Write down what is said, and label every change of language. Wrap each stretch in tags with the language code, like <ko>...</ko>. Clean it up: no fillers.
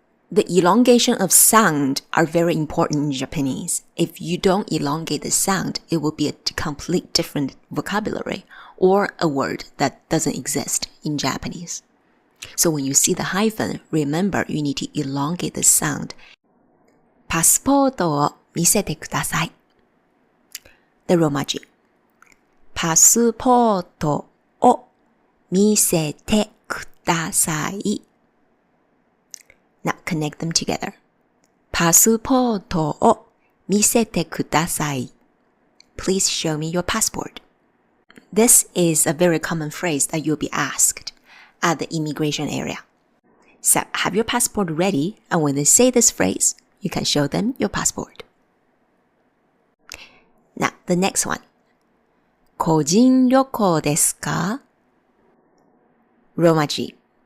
<en>The elongation of sound are very important in Japanese. If you don't elongate the sound, it will be a complete different vocabulary or a word that doesn't exist in Japanese. So when you see the hyphen, remember you need to elongate the sound.</en> <ja>パスポートを見せてください.</ja> <en>The Roman G.</en> <ja>パスポートを見せてください。</ja> <en>Now connect them together.</en> <ja>パスポートを見せてください。</ja> <en>Please show me your passport. This is a very common phrase that you'll be asked at the immigration area. So have your passport ready, and when they say this phrase, you can show them your passport. Now, the next one.</en> <ja>個人旅行ですか？ローマ字。</ja>